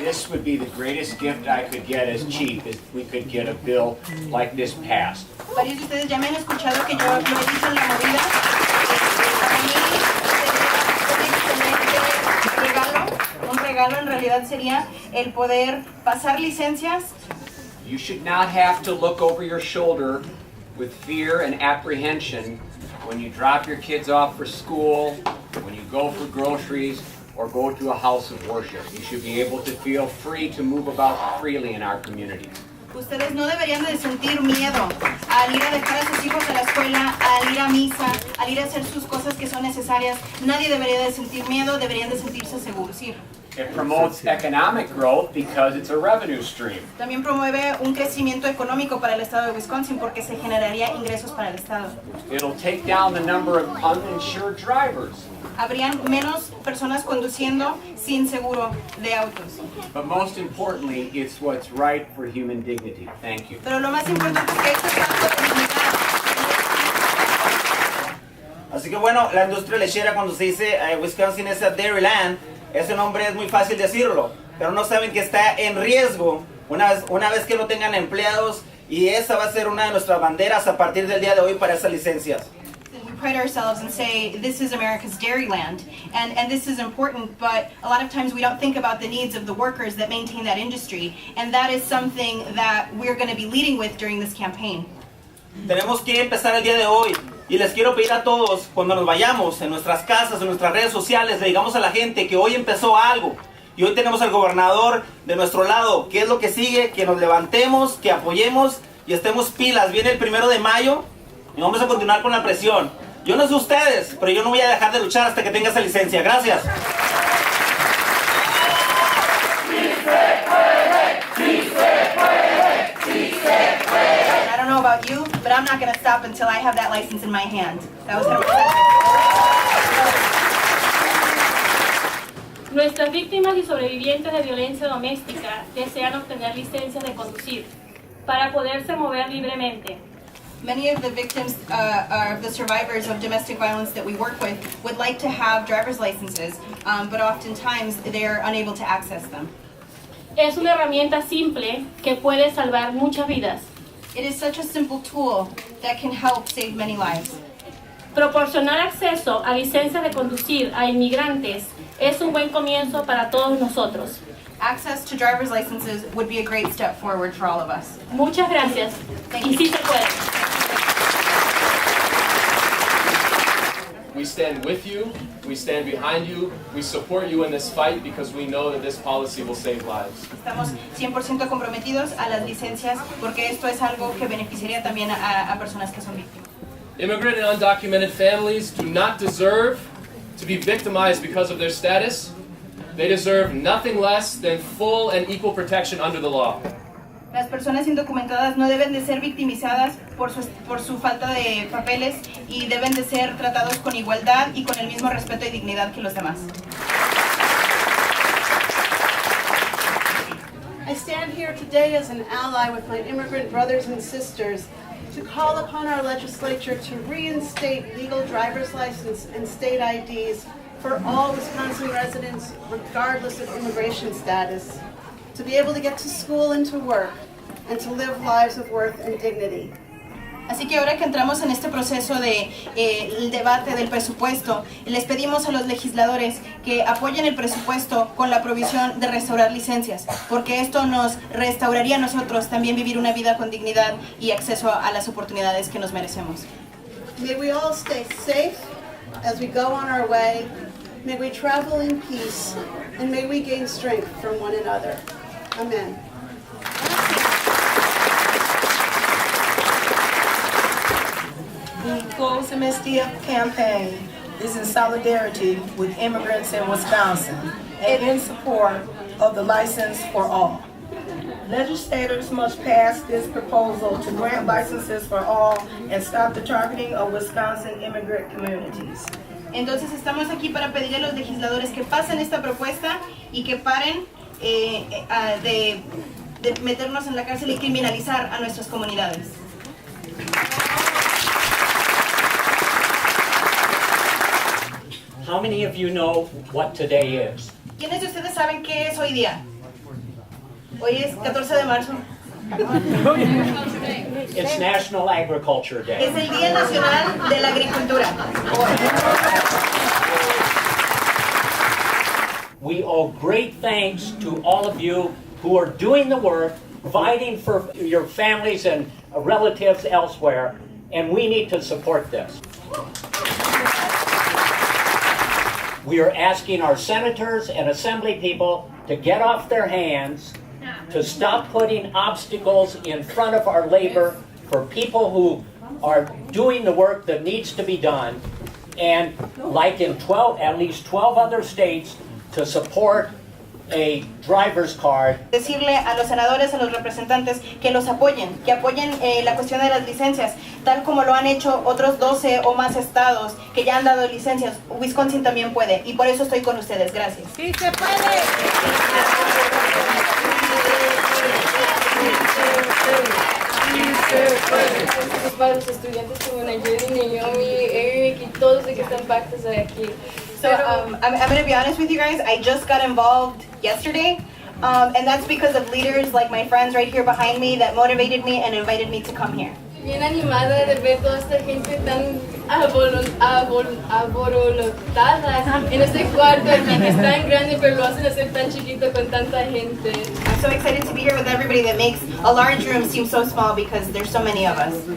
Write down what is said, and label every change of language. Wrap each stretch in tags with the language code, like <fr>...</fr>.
<en>would be the greatest gift I could get as chief if we could get a bill like this passed.</en> <es>Varios de ustedes ya me han escuchado que yo lo he dicho en la movida. Para mí sería un regalo en realidad sería el poder pasar licencias.</es> <en>You should not have to look over your shoulder with fear and apprehension when you drop your kids off for school, when you go for groceries, or go to a house of worship. You should be able to feel free to move about freely in our communities.</en> <es>Ustedes no deberían de sentir miedo al ir a dejar a sus hijos a la escuela, al ir a misa, al ir a hacer sus cosas que son necesarias. Nadie debería de sentir miedo, deberían de sentirse seguros. Sí.</es> <en>It promotes economic growth because it's a revenue stream.</en> <es>También promueve un crecimiento económico para el estado de Wisconsin porque se generaría ingresos para el estado.</es> <en>It'll take down the number of uninsured drivers.</en> <es>Habrían menos personas conduciendo sin seguro de autos.</es> <en>But most importantly, it's what's right for human dignity. Thank you.</en> <es>Pero lo más importante es que esto es algo de dignidad. Así que bueno, la industria lechera, cuando se dice</es> <en>Wisconsin is a dairyland,</en> <es>ese nombre es muy fácil decirlo, pero no saben que está en riesgo una vez que no tengan empleados, y esa va a ser una de nuestras banderas a partir del día de hoy para esas licencias.</es> <en>We pride ourselves and say this is America's dairyland, and this is important, but a lot of times we don't think about the needs of the workers that maintain that industry, and that is something that we're going to be leading with during this campaign.</en> <es>Tenemos que empezar el día de hoy, y les quiero pedir a todos, cuando nos vayamos en nuestras casas, en nuestras redes sociales, le digamos a la gente que hoy empezó algo, y hoy tenemos al gobernador de nuestro lado. ¿Qué es lo que sigue? Que nos levantemos, que apoyemos y estemos pilas. Viene el 1 de mayo y vamos a continuar con la presión. Yo no sé ustedes, pero yo no voy a dejar de luchar hasta que tenga esa licencia. Gracias.</es> <en>I don't know about you, but I'm not going to stop until I have that license in my hand. That was</en> <es>Nuestras víctimas y sobrevivientes de violencia doméstica desean obtener licencias de conducir para poderse mover libremente.</es> <en>Many of the victims, or the survivors of domestic violence that we work with would like to have driver's licenses, but oftentimes they're unable to access them.</en> <es>Es una herramienta simple que puede salvar muchas vidas.</es> <en>It is such a simple tool that can help save many lives.</en> <es>Proporcionar acceso a licencias de conducir a inmigrantes es un buen comienzo para todos nosotros.</es> <en>Access to driver's licenses would be a great step forward for all of us.</en> <es>Muchas gracias.</es> <en>Thank</en> <es>Y</es> <en>you.</en> <es>sí se puede.</es> <en>We stand with you, we stand behind you, we support you in this fight because we know that this policy will save lives.</en> <es>Estamos 100% comprometidos a las licencias porque esto es algo que beneficiaría también a personas que son víctimas.</es> <en>Immigrant and undocumented families do not deserve to be victimized because of their status. They deserve nothing less than full and equal protection under the law.</en> <es>Las personas indocumentadas no deben de ser victimizadas por su falta de papeles y deben de ser tratados con igualdad y con el mismo respeto y dignidad que los demás.</es> <en>I stand here today as an ally with my immigrant brothers and sisters to call upon our legislature to reinstate legal driver's license and state IDs for all Wisconsin residents, regardless of immigration status, to be able to get to school and to work, and to live lives of worth and dignity.</en> <es>Así que ahora que entramos en este proceso de el debate del presupuesto, les pedimos a los legisladores que apoyen el presupuesto con la provisión de restaurar licencias, porque esto nos restauraría a nosotros también vivir una vida con dignidad y acceso a las oportunidades que nos merecemos.</es> <en>May we all stay safe as we go on our way. May we travel in peace, and may we gain strength from one another. Amen. The Close Amnesty campaign is in solidarity with immigrants in Wisconsin and in support of the License for All. Legislators must pass this proposal to grant licenses for all and stop the targeting of Wisconsin immigrant communities.</en> <es>Entonces estamos aquí para pedirle a los legisladores que pasen esta propuesta y que paren de meternos en la cárcel y criminalizar a nuestras comunidades.</es> <en>How many of you know what today is?</en> <es>¿Quiénes de ustedes saben qué es hoy día? Hoy es 14 de marzo.</es> <en>It's National Agriculture Day.</en> <es>Es el Día Nacional de la Agricultura.</es> <en>We owe great thanks to all of you who are doing the work, providing for your families and relatives elsewhere, and we need to support this. We are asking our senators and assembly people to get off their hands, to stop putting obstacles in front of our labor for people who are doing the work that needs to be done, and like in at least 12 other states, to support a driver's card.</en> <es>Decirle a los senadores, a los representantes, que los apoyen, que apoyen la cuestión de las licencias, tal como lo han hecho otros 12 o más estados que ya han dado licencias. Wisconsin también puede, y por eso estoy con ustedes. Gracias. ¡Sí se puede! Para los estudiantes como Nayeli, Naomi, Eric y todos los que están parte de aquí.</es> <en>So I'm going to be honest with you guys. I just got involved yesterday, and that's because of leaders like my friends right here behind me that motivated me and invited me to come here.</en> <es>Bien animada de ver toda esta gente tan aborolotada en este cuarto aquí que es tan grande pero lo hacen hacer tan chiquito con tanta gente.</es> <en>I'm so excited to be here with everybody that makes a large room seem so small because there's so many of us.</en>